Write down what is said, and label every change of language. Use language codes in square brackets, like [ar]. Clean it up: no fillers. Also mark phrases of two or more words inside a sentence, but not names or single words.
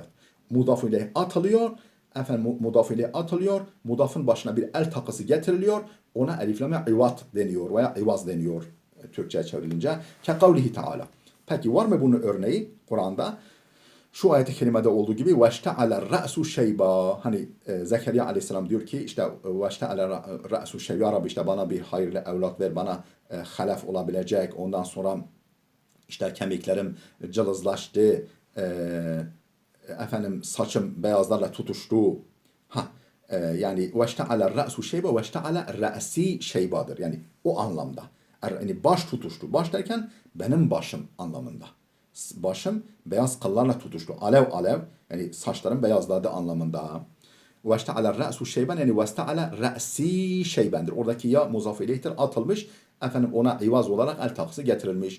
[tr] Mudaf ile atılıyor. Efendim mudaf ile atılıyor. Mudafın başına bir el takısı getiriliyor. Ona eliflame ivat deniyor veya ivaz deniyor Türkçe'ye çevrilince. [ar] كقوله تعالى. [tr] Peki var mı bunun örneği Kur'an'da? Şu ayet-i kerimede olduğu gibi [ar] وَاشْتَعَلَ رَأْسُ شَيْبًا. [tr] Hani Zekeriya aleyhisselam diyor ki işte [ar] وَاشْتَعَلَ رَأْسُ شَيْبًا, [tr] ya Rabbi işte bana bir hayırlı evlat ver, bana halef olabilecek. Ondan sonra işte kemiklerim cılızlaştı, efendim saçım beyazlarla tutuştu. [ar] Yani وَاشْتَعَلَ رَأْسُ شَيْبًا، وَاشْتَعَلَ رَأْسِي شَيْبًا. [tr] Yani o anlamda. Yani baş tutuştu. Baş derken benim başım anlamında. Başım beyaz kıllarla tutuştu. Alev alev, yani saçlarım beyazladı anlamında. [ar] واشتعل رأسُ شيبًا, [tr] yani [ar] واشتعل رأسي شيبًا. [tr] Oradaki ya muzaf ileyhtir, atılmış. Efendim ona ivaz olarak el takısı getirilmiş.